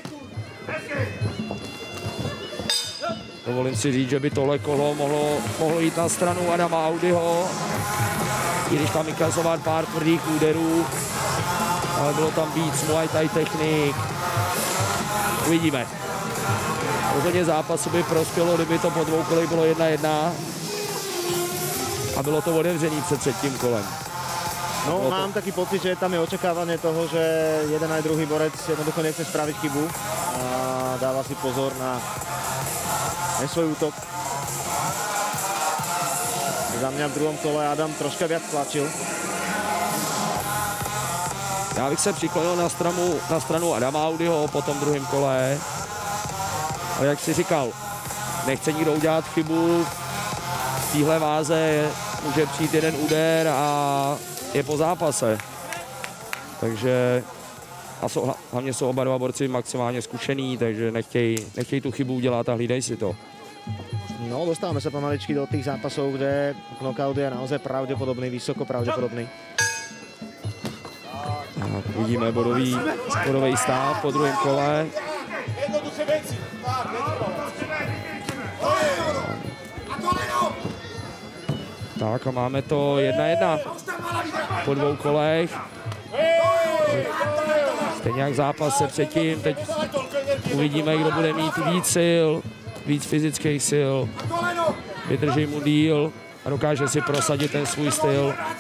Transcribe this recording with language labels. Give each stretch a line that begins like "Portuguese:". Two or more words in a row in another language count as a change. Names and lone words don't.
Czech: Dovolím si říct, že by tohle kolo mohlo jít na stranu Adama Audyho, i když tam inkasovat pár tvrdých úderů, ale bylo tam víc Muay Thai technik. Uvidíme. Rozhodně zápasu by prospělo, kdyby to po dvou kolech bylo 1-1 a bylo to otevřený před třetím kolem. No,
Slovak: mám taký pocit, že tam je očakávanie toho, že jeden aj druhý borec jednoducho nechce spraviť chybu a dáva si pozor na svoj útok. Za mňa v druhom kole Adam troška viac tlačil.
Czech: Já bych se přiklonil na stranu Adama Audyho po tom druhém kole. Ale jak si říkal, nechce nikdo udělat chybu. V téhle váze může přijít jeden úder a je po zápase. Takže hlavně jsou oba dva borci maximálně zkušený, takže nechtějí tu chybu udělat a hlídej si to. No,
Slovak: dostávame sa pomaličky do tých zápasov, kde knockout je naozaj pravdepodobný, vysoko pravdepodobný.
Czech: Tak, vidíme bodový stav po druhém kole. Tak a máme to 1-1 po dvou kolech. Stejně jak v zápase předtím, teď uvidíme, kdo bude mít víc sil, víc fyzických sil, vydrží mu díl a dokáže si prosadit ten svůj styl.